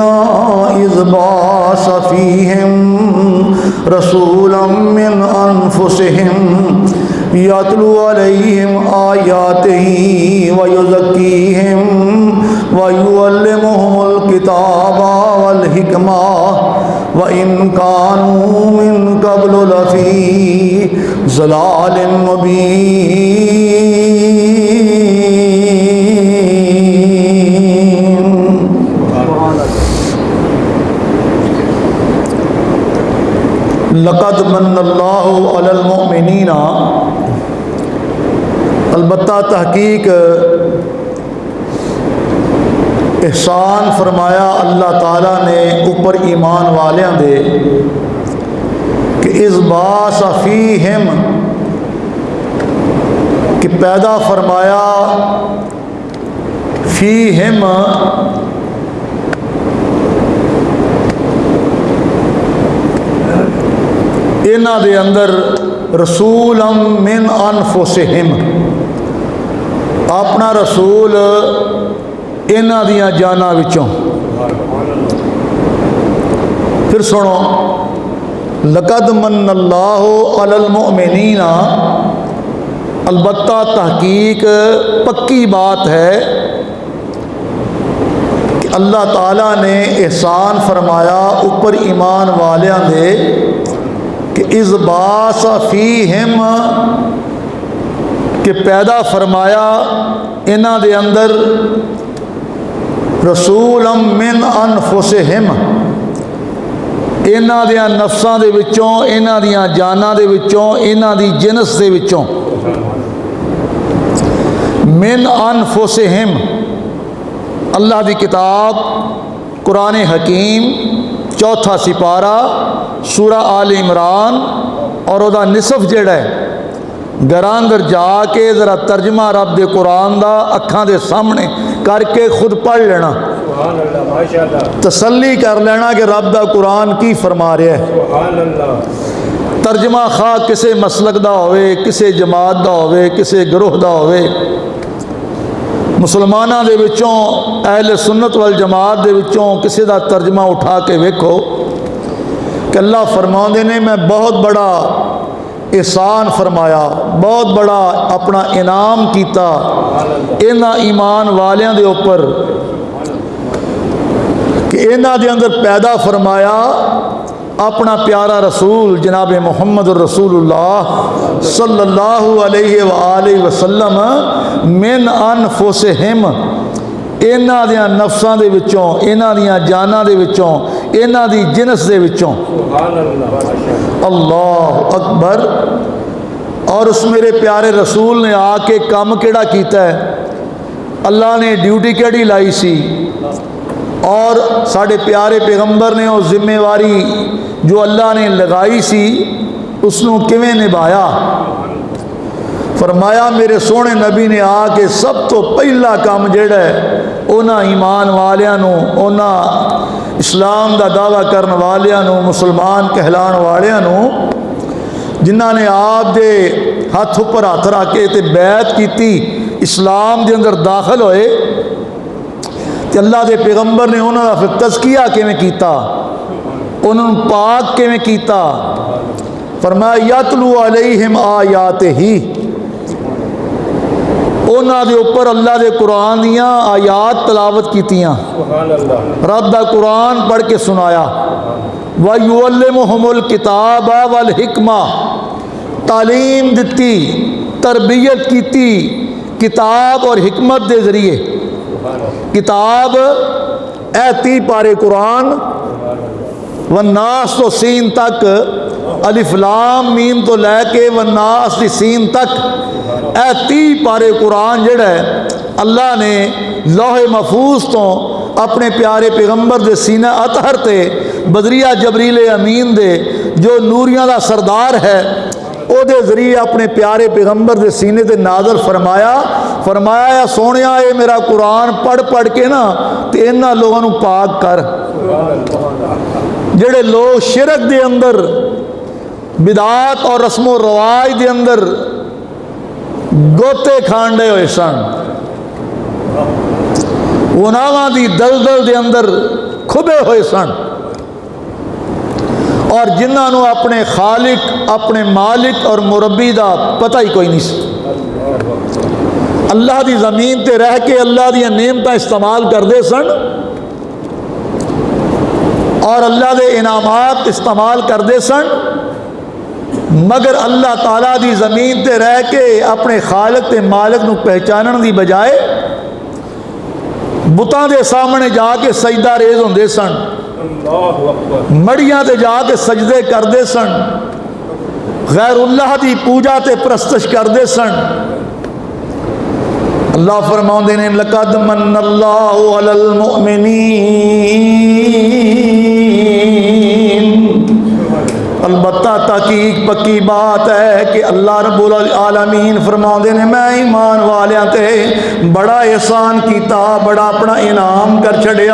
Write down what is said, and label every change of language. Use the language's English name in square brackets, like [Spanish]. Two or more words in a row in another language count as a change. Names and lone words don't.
[Arabic] اذ بعث فیہم رسولا من انفسہم یتلو علیہم آیاتہ ویزکیہم ویعلمہم الکتاب والحکمہ وإن كانوا من قبل لفی ضلال مبین۔ لقد من اللہ علی المؤمنین، [Punjabi] البتہ تحقیق احسان فرمایا اللہ تعالیٰ نے اوپر ایمان والیاں دے کہ [Arabic] اذ بعث فیہم، [Punjabi] کہ پیدا فرمایا فیہم انہاں دے اندر [Arabic] رسولا من انفسہم، [Punjabi] اپنا رسول انہاں دیاں جاناں وچوں۔ پھر سنو، [Arabic] لقد من اللہ علی المؤمنین، [Punjabi] البتہ تحقیق پکی بات ہے کہ اللہ تعالیٰ نے احسان فرمایا اوپر ایمان والیاں دے کہ [Arabic] اذ بعث فیہم، [Punjabi] کہ پیدا فرمایا انہاں دے اندر [Arabic] رسولا من انفسہم، [Punjabi] انہاں دیاں نفساں دے وچوں، انہاں دیاں جاناں دے وچوں، انہاں دی جنس دے وچوں، [Arabic] من انفسہم، [Punjabi] اللہ دی کتاب قرآن حکیم 4 سپارہ سورہ آل عمران، اور او دا نصف جڑا ہے گھراں اندر جا کے ذرا ترجمہ رب دے قرآن دا اکھاں دے سامنے کر کے خود پڑھ لینا، تسلی کر لینا کہ رب دا قرآن کی فرما رہا ہے۔ ترجمہ خواہ کسے مسلک دا ہوئے، کسے جماعت دا ہوئے، کسے گروہ دا ہوئے، مسلمانہ دے وچوں اہل سنت والجماعت دے وچوں کسے دا ترجمہ اٹھا کے ویکھو کہ اللہ فرماندے نے میں بہت بڑا احسان فرمایا، بہت بڑا اپنا انعام کیتا انہاں ایمان والیاں دے اوپر کہ انہاں دے اندر پیدا فرمایا اپنا پیارا رسول جناب محمد الرسول اللہ [Arabic] صلی اللہ علیہ وآلہ وسلم من انفسہم، [Punjabi] انہاں دیاں نفساں دے وچوں، انہاں دیاں جاناں دے وچوں، انہاں دی جنس دے وچوں۔ [Arabic] اللہ اکبر۔ [Punjabi] اور اس میرے پیارے رسول نے آ کے کام کیڑا کیتا ہے، اللہ نے ڈیوٹی کیڑی لائی سی، اور ساڑھے پیارے پیغمبر نے وہ ذمہ واری جو اللہ نے لگائی سی اس نو کیویں نبھایا۔ فرمایا میرے سونے نبی نے آ کے سب تو پہلا کام جڑا ہے انہاں ایمان والیاں نو، انہاں اسلام دا دعویٰ کرن والیاں نو، مسلمان کہلان والیاں نو، جنہاں نے آپ دے ہاتھ اوپر ہاتھ رکھ کے تے بیعت کیتی، اسلام دے اندر داخل ہوئے، تے اللہ دے پیغمبر نے انہاں دا پھر تزکیہ کیویں کیتا، انہوں پاک کیویں کیتا۔ فرمایا [Arabic] یتلو علیہم آیاتہ، [Punjabi] انہاں دے اوپر اللہ دے قرآن دیاں آیات تلاوت کیتیاں، رب دا قرآن پڑھ کے سنایا۔ [Arabic] وَيُعَلِّمُهُمُ الْكِتَابَ وَالْحِکْمَةَ، [Punjabi] تعلیم دتی، تربیت کیتی کتاب اور حکمت دے ذریعے۔ کتاب اے 30 پارے قرآن، والناس تو سین تک، الف لام میم تو لے کے والناس دی سین تک، اے 30 پارے قرآن جڑا ہے اللہ نے لوح محفوظ تو اپنے پیارے پیغمبر دے سینہ اطہر تے بدریہ جبریل امین دے جو نوریاں دا سردار ہے او دے ذریعے اپنے پیارے پیغمبر دے سینے تے نازل فرمایا سونیا اے میرا قرآن پڑھ پڑھ کے نا تے انہاں لوگوں نو پاک کر جڑے لوگ شرک دے اندر بدعات اور رسم و رواج دے اندر گوتے کھانڈے ہوئے سن، گناہاں دی دلدل دے اندر کھبے ہوئے سن، اور جنہاں نو اپنے خالق اپنے مالک اور مربی دا پتہ ہی کوئی نہیں سی، اللہ دی زمین تے رہ کے اللہ دی نعمتاں استعمال کردے سن اور اللہ دے انعامات استعمال کردے سن، مگر اللہ تعالیٰ دی زمین تے رہ کے اپنے خالق تے مالک نو پہچانن دی بجائے بتاں دے سامنے جا کے سجدہ ریز ہوندے سن، مڑیاں تے جا کے سجدے کردے سن، غیر اللہ دی پوجا تے پرستش کردے سن۔ اللہ فرماؤندے نے [Arabic] لقد من اللہ علی المؤمنین، [Punjabi] البتہ تحقیق پکی بات ہے کہ [Arabic] اللہ رب العالمین [Punjabi] فرماؤندے نے میں ایمان والیاں تے بڑا احسان کیتا، بڑا اپنا انعام کر چھڑیا۔